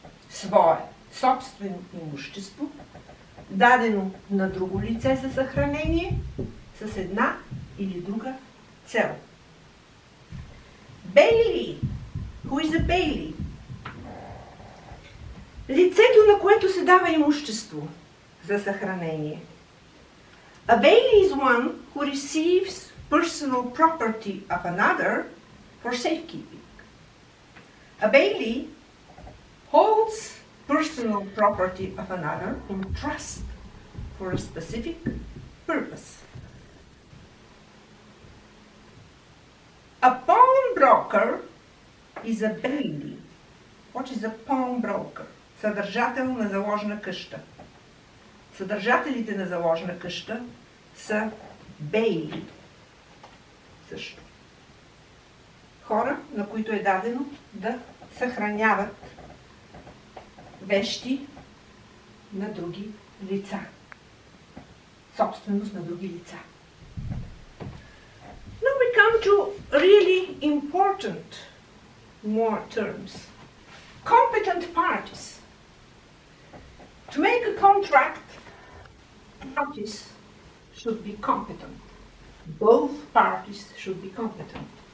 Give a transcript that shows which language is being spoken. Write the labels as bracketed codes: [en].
[bg] Свое собствено имущество, дадено на друго лице за съхранение, с една или друга цел. [en] Бейли. Who is a bailey? [bg] Лицето, на което се дава имущество за съхранение. [en] A bailey is one who receives personal property of another for safekeeping. A bailey holds personal property of another in trust for a specific purpose. A pawnbroker is a bailey. What is a pawnbroker? [bg] Съдържател на заложна къща. Съдържателите на заложна къща са бейли. Също. Хора, на които е дадено да съхраняват вещи на други лица. Собственост на други лица. [en] Now we come to really important more terms. Competent parties. To make a contract, parties should be competent. Both parties should be competent.